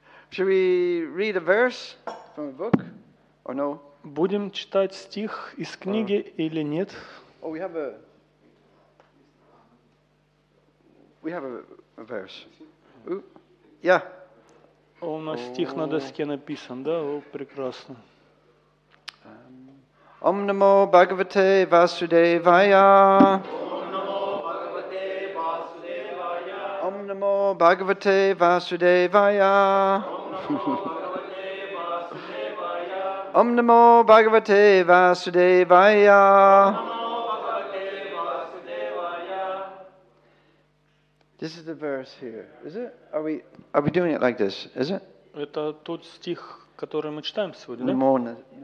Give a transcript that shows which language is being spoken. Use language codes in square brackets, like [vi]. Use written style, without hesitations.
[en] Should we read a verse from a book or no? [ru] Будем читать стих из книги или нет? [en] Oh, we have a verse. Yeah. [ru] У нас стих на доске написан, да? О, прекрасно. [sa] Om Namo Bhagavate Vasudevaya. Om Namo Bhagavate Vasudevaya. Om Namo Bhagavate Vasudevaya. [en] This is the verse here, is it? Are we doing it like this? Is it? [ru] Это тот стих, который мы читаем сегодня, да?